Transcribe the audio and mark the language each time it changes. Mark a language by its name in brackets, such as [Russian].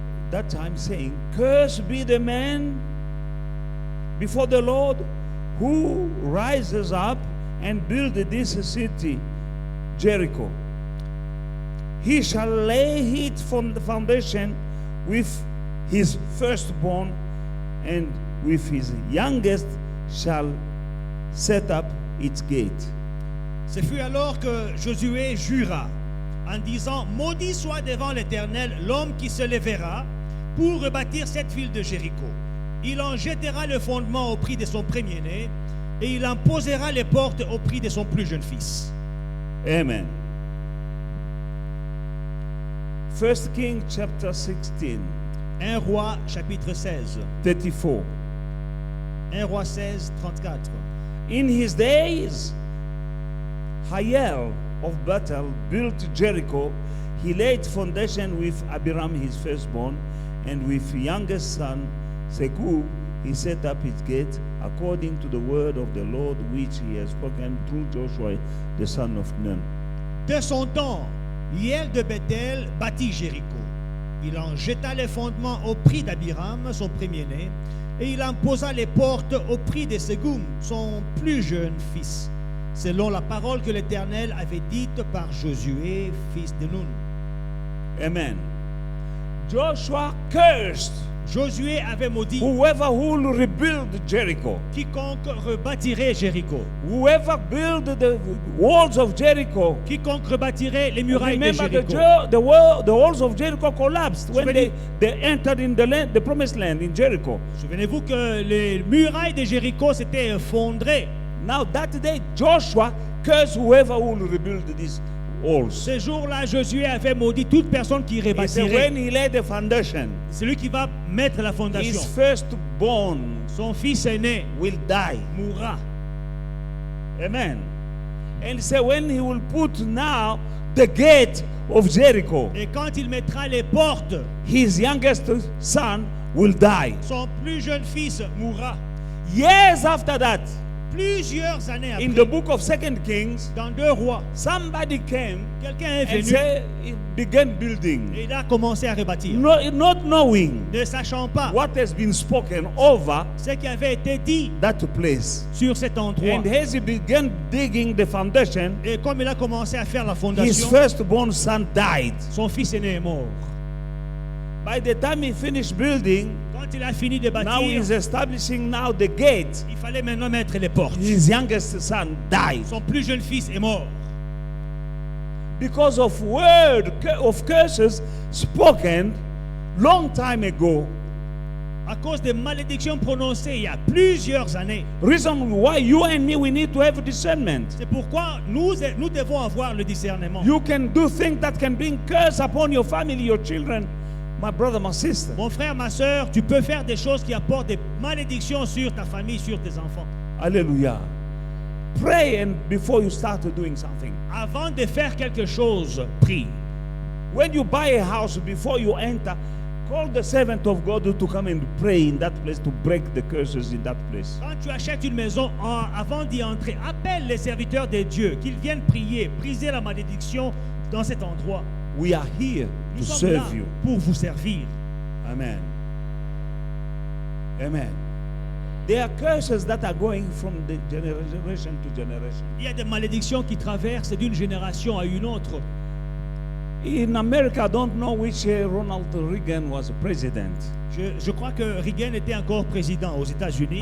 [English] That time saying, "Cursed be the man before the Lord who rises up and build this city, Jericho. He shall lay it from the foundation with his firstborn, and with his youngest shall set up its gate." [French] Ce fut alors que Josué jura en disant: Maudit soit devant l'Éternel l'homme qui se lèvera pour rebâtir cette ville de Jéricho. Il en jettera le fondement au prix de son premier-né et il en posera les portes au prix de son plus jeune fils. Amen. [English] 1 King chapter 16, [French] 1 Roi chapitre 16. 34. 1 Roi 16, 34. [English] In his days, Hiel of Bethel built Jericho. He laid foundation with Abiram his firstborn, and with youngest son Segub he set up his gate according to the word of the Lord which he has spoken through Joshua the son of Nun. [French] De son temps, Hiel de Bethel bâtit Jéricho. Il en jeta les fondements au prix d'Abiram, son premier-né, et il en posa les portes au prix de Segum, son plus jeune fils, selon la parole que l'Éternel avait dite par Josué, fils de Nun. [English] Amen. Joshua cursed [French] Josué avait maudit [English] whoever will rebuild Jericho, [French] quiconque rebâtirait Jéricho, [English] whoever build the walls of Jericho. [French] quiconque rebâtirait les murailles de [English] Remember, [French] Jéricho. [English] the walls of Jericho collapsed when they entered in the promised land in Jericho. [French] Souvenez-vous que les murailles de Jéricho s'étaient effondrées. [English] Now that day, Joshua cursed whoever will rebuild these walls. [French] Ce jour-là, Josué avait maudit toute personne qui [English] He said, [French] rebâtirait. [English] when he laid the foundation, [French] Celui qui va mettre la fondation, [English] his firstborn [French] son fils aîné [English] will die. [French] mourra. Amen. [English] And he said, when he will put now the gate of Jericho, [French] Et quand il mettra les portes, [English] his youngest son will die. [French] son plus jeune fils mourra. [English] Years after that, [French] Plusieurs années [English] in [French] après, [English] the book of 2 Kings, [French] dans 2 Rois, [English] somebody came [French] quelqu'un est [English] and [French] venu [English] said he began building, [French] et il a commencé à rebâtir. [English] not knowing [French] Ne sachant pas [English] what has been spoken over [French] ce qui avait été dit [English] that place. [French] sur cet endroit. [English] And as he began digging the foundation, [French] Et comme il a commencé à faire la [English] his [French] fondation, [English] firstborn son died. [French] son fils aîné est mort. [English] By the time he finished building, [French] Quand il a fini de [English] now [French] bâtir, [English] he's establishing now the gate. [French] il fallait maintenant mettre les portes. [English] His youngest son died [French] Son plus jeune fils est mort. [English] because of word of curses spoken long time ago. [French] À cause des malédictions prononcées il y a plusieurs années. [English] Reason why you and me, we need to have discernment. [French] C'est pourquoi nous devons avoir le discernement. [English] You can do things that can bring curse upon your family, your children, my brother, my sister. [French] Mon frère, ma soeur, tu peux faire des choses qui apportent des malédictions sur ta famille, sur tes enfants. Hallelujah. [English] Pray and before you start doing something. [French] Avant de faire quelque chose, prie. [English] When you buy a house, before you enter, call the servant of God to come and pray in that place to break the curses in that place. [French] Quand tu achètes une maison, avant d'y entrer, appelle les serviteurs de Dieu, qu'ils viennent prier, briser la malédiction dans cet endroit. [English] We are here [French] Nous sommes là [English] serve you. [French] pour vous servir. Amen. Amen. [English] There are curses that are going from the generation to generation. [French] Il y a des malédictions qui traversent d'une génération à une autre. [English] In America, I don't know which Ronald Reagan was president. [French] Je crois que Reagan était encore président aux États-Unis.